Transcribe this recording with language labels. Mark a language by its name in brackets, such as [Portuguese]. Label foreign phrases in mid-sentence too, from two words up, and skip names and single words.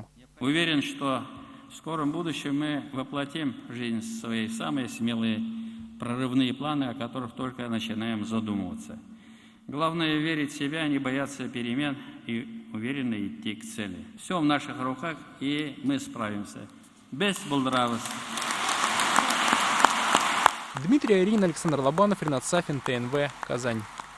[Russian] Уверен, что в скором будущем мы воплотим в жизнь свои самые смелые прорывные планы, о которых только начинаем задумываться. Главное — верить в себя, не бояться перемен и уверенно идти к цели. Все в наших руках, и мы справимся. Без булдравости. Дмитрий Арин, Александр Лобанов, Ренат Сафин, ТНВ, Казань.